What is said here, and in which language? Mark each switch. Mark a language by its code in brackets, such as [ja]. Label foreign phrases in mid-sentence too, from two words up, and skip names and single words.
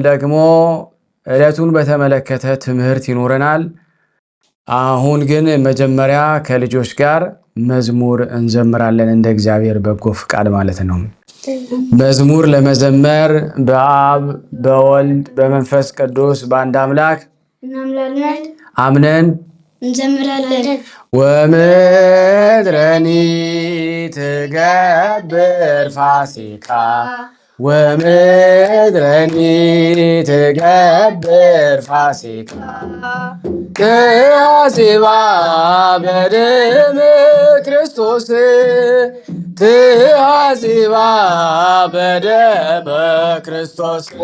[am] ደግሞ ዕለቱን በተመለከተ ትምህርት ይኖረናል። አሁን ግን መጀመሪያ ከልጆች ጋር መዝሙር እንዘምራለን፣ እንደ እግዚአብሔር በጎ ፍቃድ ማለት ነው። መዝሙር ለመዘመር በአብ በወልድ በመንፈስ ቅዱስ በአንድ አምላክ አምነን እንዘምራለን። [gez] ወምድረኒ ትገብር ፋሲካ ወምድረኒ ትገብር ፋሲካ ትአዚባ በደመ ክርስቶስ ትአዚባ በደመ ክርስቶስ